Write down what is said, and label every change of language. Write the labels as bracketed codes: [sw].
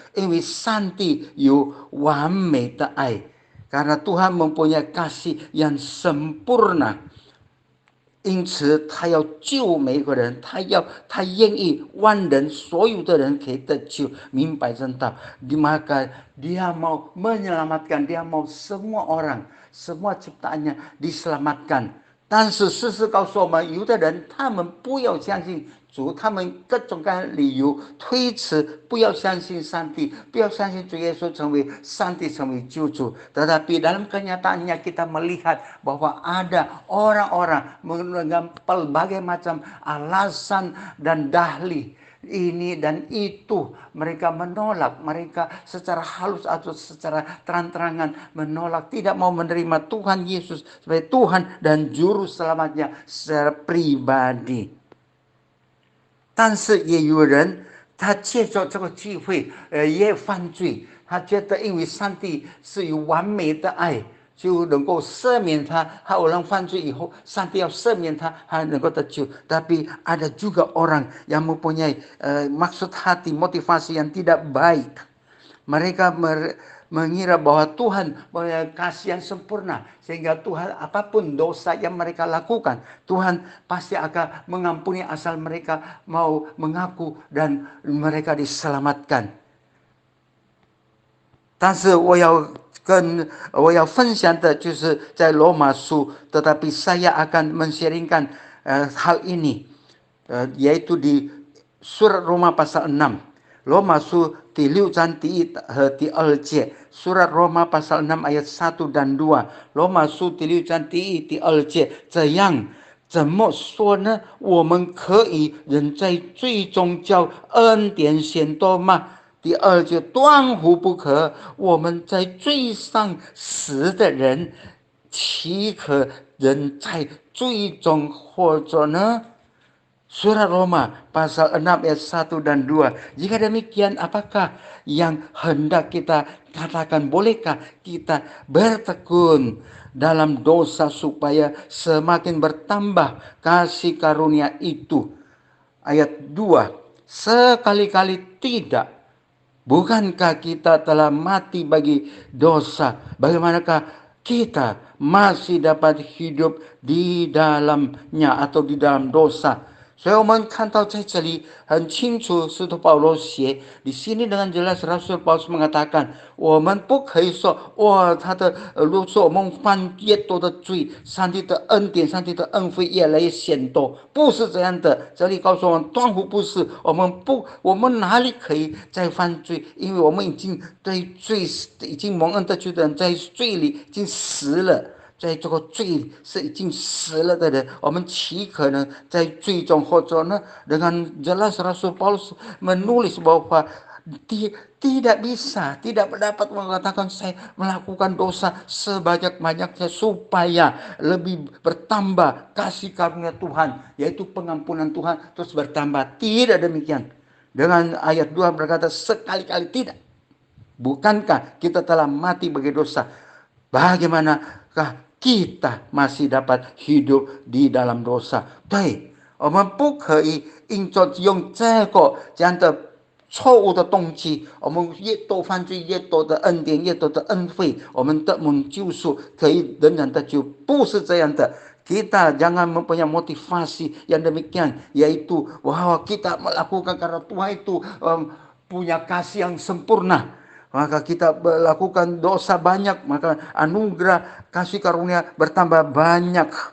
[zh] 因为上帝有完美的爱， [id] karena Tuhan mempunyai kasih yang sempurna。 [zh] 因此他要救每个人，他愿意万人，所有的人可以得救，明白真道。 [id] maka Dia mau menyelamatkan, Dia mau semua orang, semua ciptaannya diselamatkan。 [zh] 但是事实告诉我们，有的人他们不要相信主，他们各种各样的理由推辞，不要相信上帝，不要相信主耶稣成为上帝，成为救主。 [id] Tetapi dalam kenyataannya kita melihat bahwa ada orang-orang dengan berbagai macam alasan dan dalih ini dan itu, mereka menolak, mereka secara halus atau secara terang-terangan menolak, tidak mau menerima Tuhan Yesus sebagai Tuhan dan Juru Selamatnya secara pribadi。 [zh] 但是也有人他借着这个机会也犯罪，他觉得因为上帝是有完美的爱，就能够赦免他，他orang犯罪以后，上帝要赦免他，他能够得救。 [id] Tapi ada juga orang yang mempunyai maksud hati, motivasi yang tidak baik. Mereka mengira bahwa Tuhan punya kasih yang sempurna, sehingga Tuhan apapun dosa yang mereka lakukan, Tuhan pasti akan mengampuni asal mereka mau mengaku dan mereka diselamatkan。 [zh] 但是我要分享的就是在罗马书， [id] tetapi saya akan men-sharingkan hal ini yaitu di surat Roma pasal 6。 [zh] 罗马书第6章第1和第2节， [id] surat Roma pasal 6 ayat 1 dan 2。 [zh] 罗马书第6章第1、第2节，这样怎么说呢？我们可以仍在罪中叫恩典显多吗？第2节，断乎不可。我们在罪上死的人，岂可仍在罪中活着呢？ [id] Surat Roma pasal 6 ayat 1 dan 2. Jika demikian, apakah yang hendak kita katakan? Bolehkah kita bertekun dalam dosa supaya semakin bertambah kasih karunia itu? Ayat 2. Sekali-kali tidak. Bukankah kita telah mati bagi dosa? Bagaimanakah kita masih dapat hidup di dalamnya atau di dalam dosa? [zh] 所以我们看到在这里很清楚，使徒保罗写 [id] di sini dengan jelas Rasul Paulus mengatakan， [zh] 我们不可以说，哇，如果说我们犯越多的罪，上帝的恩典、上帝的恩惠越来越显多，不是这样的。这里告诉我们，断乎不是。我们哪里可以再犯罪？因为我们已经对罪已经蒙恩得救的人，在罪里已经死了。在这个罪是已经死了的人，我们岂可能在罪中活着呢？ [id] Dengan jelas Rasul Paulus menulis bahwa tidak bisa, tidak dapat mengatakan saya melakukan dosa sebanyak-banyaknya supaya lebih bertambah kasih karunia Tuhan, yaitu pengampunan Tuhan terus bertambah. Tidak demikian. Dengan ayat 2 berkata sekali-kali tidak. Bukankah kita telah mati bagi dosa? Bagaimanakah kita masih dapat hidup di dalam dosa？ [zh] 对，我们不可以因着用这个这样的错误的动机，我们越多犯罪，越多的恩典，越多的恩惠，我们得蒙救赎，可以仍然得救，不是这样的。 [id] Kita jangan mempunyai motivasi yang demikian, yaitu bahwa kita melakukan karena Tuhan itu punya kasih yang sempurna. Maka kita melakukan dosa banyak, maka anugerah kasih karunia bertambah banyak.